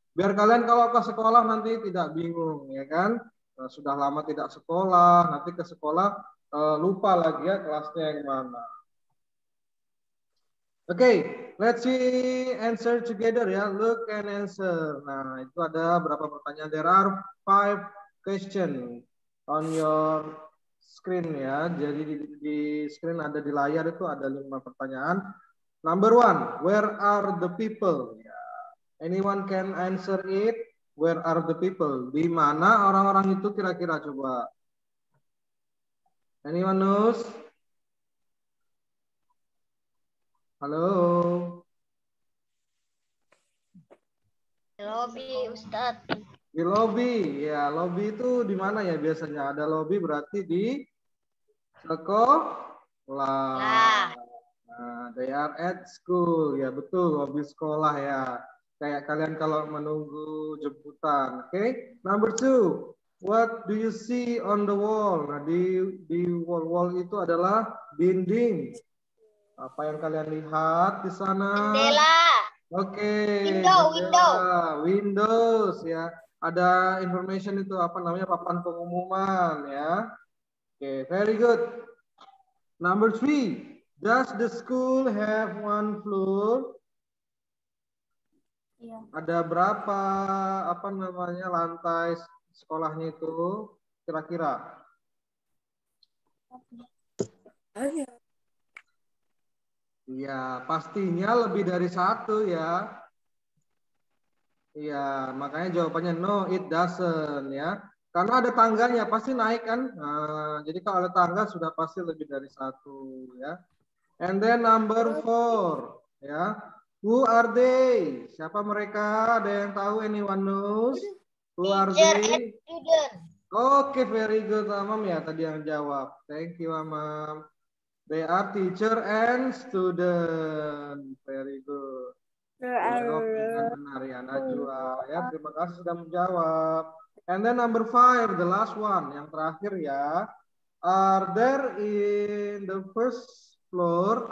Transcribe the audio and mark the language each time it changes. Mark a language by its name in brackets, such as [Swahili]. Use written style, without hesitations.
[Indonesian] Biar kalian kalau ke sekolah nanti tidak bingung ya kan. Sudah lama tidak sekolah, nanti ke sekolah lupa lagi ya kelasnya yang mana. [English] Okay, let's see answer together ya. Look and answer. [Indonesian] Nah, itu ada berapa pertanyaan? [English] There are 5 question on your screen ya. [Indonesian] Jadi di screen ada di layar itu ada 5 pertanyaan. [English] Number 1, where are the people? Ya. Anyone can answer it? Where are the people? [Indonesian] Di mana orang-orang itu kira-kira coba? [English] Anyone knows? [Indonesian] Halo. Lobby, Ustadz. Di lobby, ya lobby itu di mana ya biasanya? Ada lobby berarti di sekolah. Nah, [English] they are at school, [Indonesian] ya betul lobby sekolah ya. Kayak kalian kalau menunggu jemputan, oke? [English] Number 2, what do you see on the wall? [Indonesian] Nah di wall itu adalah dinding. Apa yang kalian lihat di sana? Jendela. Oke, Windows ya. Ada information itu apa namanya papan pengumuman ya. [English] Oke, very good. Number 3, does the school have 1 floor? [Indonesian] Iya. Ada berapa apa namanya lantai sekolahnya itu kira-kira? Iya, pastinya lebih dari 1 ya. Iya, makanya jawabannya [English] no, it doesn't [Indonesian] ya. Karena ada tangganya, pasti naik kan. Nah, jadi kalau ada tangga sudah pasti lebih dari 1 ya. [English] And then number 4 ya. Who are they? [Indonesian] Siapa mereka? Ada yang tahu? [English] Anyone knows? Who are they? Oke, very good [Indonesian] Amam ya tadi yang jawab. [English] Thank you [Indonesian] Amam. [English] They are teacher and student. Very good. [Indonesian] Jawab dengan benar ya Najwa ya, terima kasih sudah menjawab. [English] And then number 5, the last one, [Indonesian] yang terakhir ya. [English] Are there in the first floor?